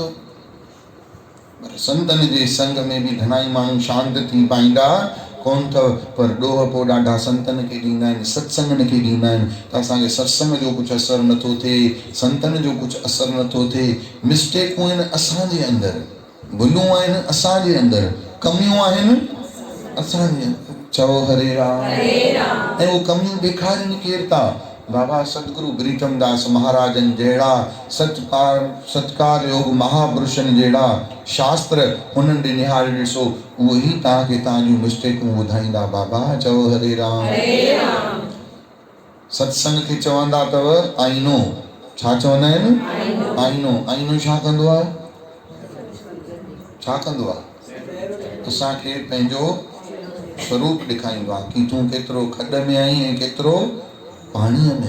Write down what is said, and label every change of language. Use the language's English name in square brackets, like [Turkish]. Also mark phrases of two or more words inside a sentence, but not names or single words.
[Sindhi] पर संतनि जे संग में बि घणाई माण्हू शांत थी पाईंदा कोन अथव, पर ॾोह पोइ ॾाढा संतनि खे ॾींदा आहिनि, सत्संगनि खे ॾींदा आहिनि, त असांखे सत्संग जो कुझु असरु नथो थिए, संतनि जो कुझु असरु नथो थिए। मिस्टेकूं आहिनि असांजे अंदरि, भुलूं आहिनि असांजे अंदरि, कमियूं आहिनि असांजे अंदरि। चओ हरे राम। ऐं उहे कमियूं ॾेखारीनि केरु था? बाबा सतगुरु प्रीतम दास महाराजन जहिड़ा सत्कार योग महापुरुषनि जहिड़ा शास्त्र हुननि ॾे निहारे ॾिसो, उहो ई तव्हांखे तव्हांजूं मिस्टेकूं ॿुधाईंदा। बाबा चओ हरे राम। सत्संग खे चवंदा अथव आईनो। छा चवंदा आहिनि? आईनो। आईनो छा कंदो आहे? छा कंदो आहे? असांखे पंहिंजो स्वरूप ॾेखारींदो आहे कि तूं केतिरो खॾ में आहीं ऐं केतिरो पाणीअ में।